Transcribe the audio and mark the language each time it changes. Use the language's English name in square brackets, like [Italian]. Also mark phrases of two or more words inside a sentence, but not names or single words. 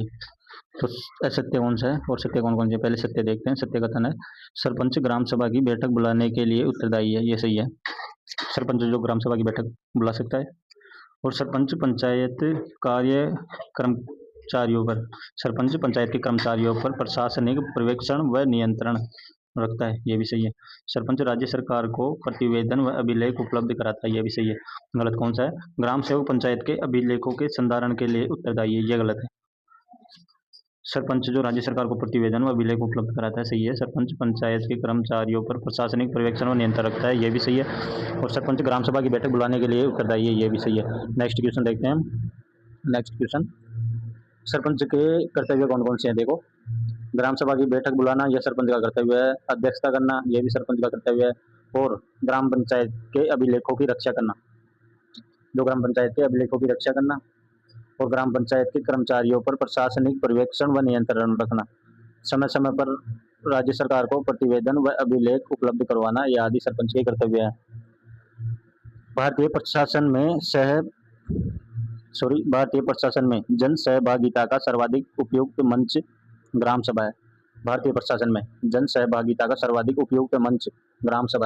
[Hindi] तो असत्य कौन सा है और सत्य कौन कौन से? पहले सत्य देखते हैं। सत्य कथन है सरपंच ग्राम सभा की बैठक बुलाने के लिए उत्तरदायी है, ये सही है। सरपंच जो ग्राम सभा की बैठक बुला सकता है। और सरपंच पंचायत कार्य कर्मचारियों पर, सरपंच पंचायत के कर्मचारियों पर प्रशासनिक पर्यवेक्षण व नियंत्रण रखता है, ये भी सही है। सरपंच राज्य सरकार को प्रतिवेदन व अभिलेख उपलब्ध कराता है, ये भी सही है। गलत कौन सा है? ग्राम सेवक पंचायत के अभिलेखों के संधारण के लिए उत्तरदायी है, ये गलत है। सरपंच जो राज्य सरकार को प्रतिवेदन व अभिलेख उपलब्ध कराता है, सही है। सरपंच पंचायत के कर्मचारियों पर प्रशासनिक पर्यवेक्षण व नियंत्रण रखता है, ये भी सही है। और सरपंच ग्राम सभा की बैठक बुलाने के लिए उत्तरदायी है, ये भी सही है। [English] next question [Hindi] देखते हैं। [English] next question, [Hindi] सरपंच के कर्तव्य कौन कौन से हैं? देखो, ग्राम सभा की बैठक बुलाना यह सरपंच का कर्तव्य है। अध्यक्षता करना यह भी सरपंच का कर्तव्य है। और ग्राम पंचायत के अभिलेखों की रक्षा करना, जो ग्राम पंचायत के अभिलेखों की रक्षा करना और ग्राम पंचायत के कर्मचारियों पर प्रशासनिक पर्यवेक्षण व नियंत्रण रखना, समय समय पर राज्य सरकार को प्रतिवेदन व अभिलेख उपलब्ध करवाना, यह आदि सरपंच के कर्तव्य है। भारतीय प्रशासन में जन सहभागिता का सर्वाधिक उपयुक्त मंच ग्राम सभा है। भारतीय प्रशासन में जन सहभागिता का सर्वाधिक उपयुक्त मंच ग्राम सभा है।